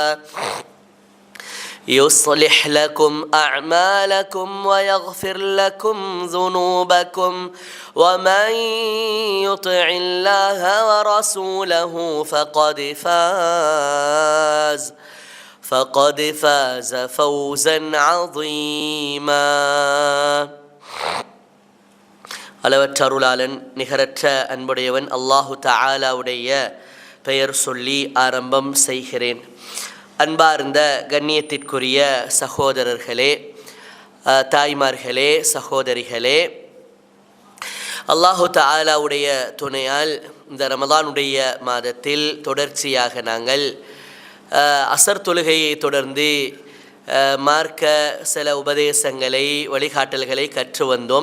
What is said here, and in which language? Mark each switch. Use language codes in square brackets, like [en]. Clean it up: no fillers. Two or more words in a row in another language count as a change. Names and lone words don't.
[ar] يصلح لكم أعمالكم ويغفر لكم ذنوبكم ومن يطع الله ورسوله فقد فاز فوزا عظيما. [ta] அளவற்ற அருளாளன் நிகரற்ற அன்புடையவன் அல்லாஹு தஆலாவுடைய பெயர் சொல்லி ஆரம்பம் செய்கிறேன். அன்பார்ந்த கண்ணியத்திற்குரிய சகோதரர்களே, தாய்மார்களே, சகோதரிகளே, அல்லாஹு தஆலாவுடைய துணையால் இந்த ரமதானுடைய மாதத்தில் தொடர்ச்சியாக நாங்கள் அசர் தொழுகையை தொடர்ந்து மார்க்க சில உபதேசங்களை வழிகாட்டல்களை கற்று வந்தோம்.